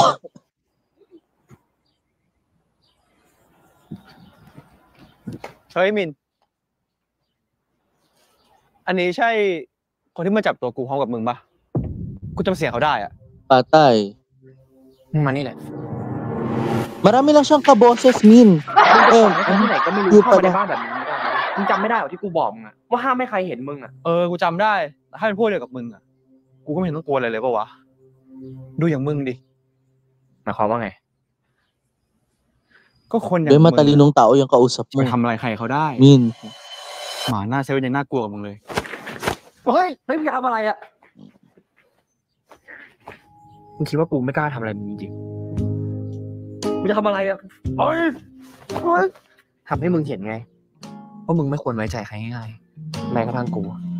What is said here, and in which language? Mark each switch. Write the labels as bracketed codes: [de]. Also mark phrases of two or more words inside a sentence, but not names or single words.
[th] เฮ้ยมิน อันนี้ใช่คนที่มาจับตัวกูพร้อมกับมึงปะกูจำเสียงเขาได้อะ [tl] Patay. [th] มานี่แหละ [tl] Marami lang siyang kaboses, Min. [th] ที่ไหนก็ไม่รู้เข้ามาในบ้านแบบนี้ไม่ได้มึงจำไม่ได้หรอที่กูบอกมึงอะว่าห้ามไม่ใครเห็นมึงอะ กูจำได้แต่ถ้าเป็นพวกเดียวกับมึงอะกูก็ไม่เห็นต้องกลัวอะไรเลยปะวะดูอย่างมึงดิ หมายความว่าไง ก็คนอย่าง [tl] May [th] มึง [tl] matalinong tao yung kausap [th] ไป [tl] mo. [th] ทำอะไรใครเขาได้ Min. หมาหน้าเซเว่นยังน่ากลัวกว่ามึงเลย เฮ้ยมึงทำอะไรอะมึงคิดว่ากูไม่กล้าทำอะไรมึงจริงมึงจะทำอะไรอะเฮ้ยทำให้มึงเห็นไงว่ามึงไม่ควรไว้ใจใครง่ายๆแม้กระทั่งกู